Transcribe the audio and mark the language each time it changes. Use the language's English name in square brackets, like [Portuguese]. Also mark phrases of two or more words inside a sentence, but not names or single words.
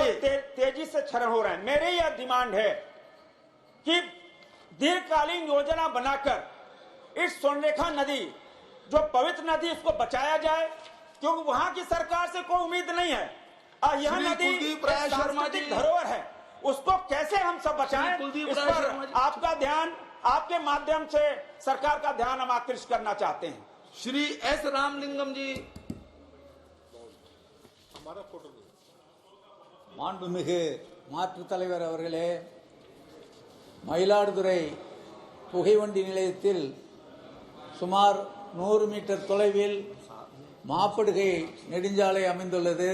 [Hindi] वो तेजी से क्षरण हो रहे हैं। मेरी यह डिमांड है कि दीर्घकालीन योजना बनाकर इस स्वर्णरेखा नदी जो पवित्र नदी इसको बचाया जाए, क्योंकि वहां की सरकार से कोई उम्मीद नहीं है। यह श्री नदी कुलदीप राय शर्मा सांस्कृतिक जी। धरोहर है, उसको कैसे हम सब बचाएं, कुलदीप इस राय पर शर्मा जी। आपका ध्यान, आपके माध्यम से सरकार का ध्यान हम आकृष्ट करना चाहते हैं। श्री एस रामलिंगम जी। [Tamil] மாண்புமிகு மாற்றுத் தலைவர் அவர்களே, மயிலாடுதுறை புகைவண்டி நிலையத்தில் சுமார் 100 மீட்டர் தொலைவில் மாப்படுகை நெடுஞ்சாலை அமைந்துள்ளது.